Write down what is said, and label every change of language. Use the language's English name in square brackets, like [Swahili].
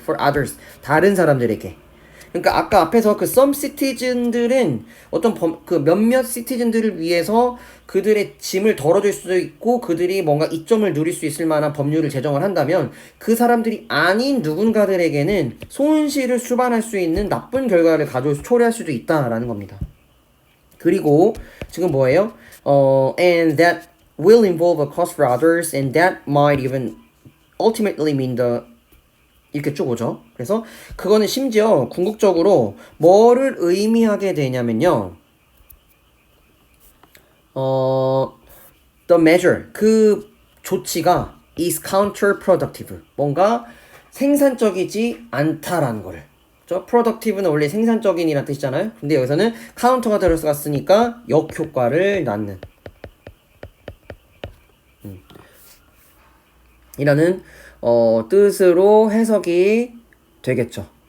[English] for others, [Korean] 다른 사람들에게. 그러니까 아까 앞에서 그 some citizen들은 어떤 그 몇몇 citizen들을 위해서 그들의 짐을 덜어줄 수도 있고 그들이 뭔가 이점을 누릴 수 있을 만한 법률을 제정을 한다면 그 사람들이 아닌 누군가들에게는 손실을 수반할 수 있는 나쁜 결과를 초래할 수도 있다라는 겁니다. 그리고 지금 뭐예요? [English] And that will involve a cost for others and that might even ultimately mean the [Korean] 이렇게 쭉 오죠. 그래서 그거는 심지어 궁극적으로 뭐를 의미하게 되냐면요. [English] The measure, [Korean] 그 조치가 [English] is counterproductive. [Korean] 뭔가 생산적이지 않다라는 거를. 그렇죠? productive는 원래 생산적인이라는 뜻이잖아요. 근데 여기서는 counter가 들어갔으니까 역효과를 낳는. 이라는 뜻으로 해석이 되겠죠.